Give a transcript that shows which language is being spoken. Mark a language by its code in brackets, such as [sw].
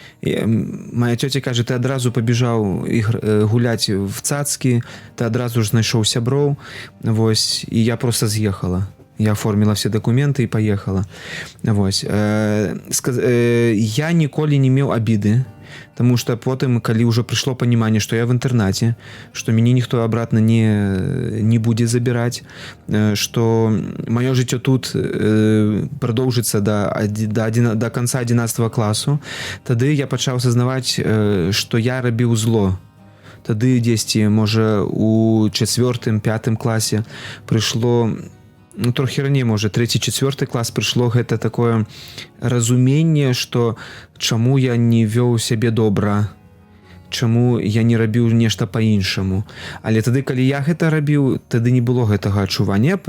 [be] Моя цёця кажа, ты адразу пабежаў гуляць [ru] в цацкі, [be] ты адразу ж знайшоў сяброў, вось, і я проста з'ехала. [ru] Я оформила все документы и поехала. [be] Вось. Я ніколі не меў [ru] обиды, потому что [be] потым, калі [ru] уже пришло понимание, что я в интернате, что меня никто обратно не будет забирать, что мое [be] жыццё [ru] тут продолжится до конца 11 классу, [be] тады я пачаў [ru] осознавать, что [be] я рабіў зло. Тады дзесьці, можа, у 4-5 класе прыйшло, трохі раней, можа, 3-4 клас прыйшло гэта такое разуменне, што чаму я не вёў сябе добра, чаму я не рабіў нешта па-іншаму. Але тады, калі я гэта рабіў, тады не было гэтага адчування.